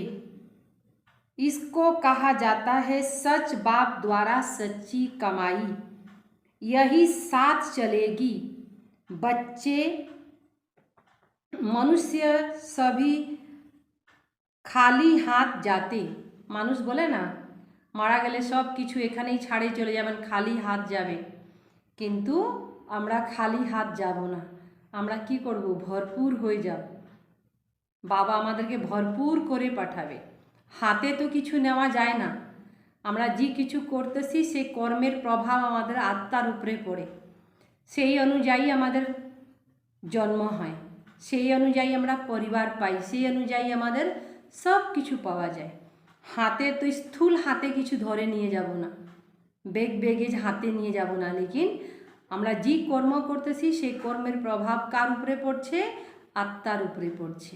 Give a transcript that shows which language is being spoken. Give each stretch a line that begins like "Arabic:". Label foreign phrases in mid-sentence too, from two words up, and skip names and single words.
Hindi: इसको कहा जाता है सच बाप द्वारा सच्ची कमाई। यही साथ चलेगी। बच्चे मनुष्य सभी खाली हाथ जाते,
Bangla: মানুষ বলে না মারা গেলে সব কিছু এখানেই ছেড়ে চলে যাবেন, খালি হাত যাবে, কিন্তু আমরা খালি হাত যাব না, আমরা কি করব, ভরপুর হো যাব। বাবা আমাদেরকে ভরপুর করে পাঠাবে। হাতে তো কিছু নেওয়া যায় না, আমরা যে কিছু করতেছি সেই কর্মের প্রভাব আমাদের আত্মার উপরে পড়ে, সেই অনুযায়ী আমাদের জন্ম হয়, সেই অনুযায়ী আমরা পরিবার পাই, সেই অনুযায়ী আমাদের সব কিছু পাওয়া যায়। হাতে তো স্থূল হাতে কিছু ধরে নিয়ে যাব না, বেগেজ হাতে নিয়ে যাব না, লেকিন আমরা যে কর্ম করতেছি সেই কর্মের প্রভাব কার উপরে পড়ছে, আত্মার উপরে পড়ছে।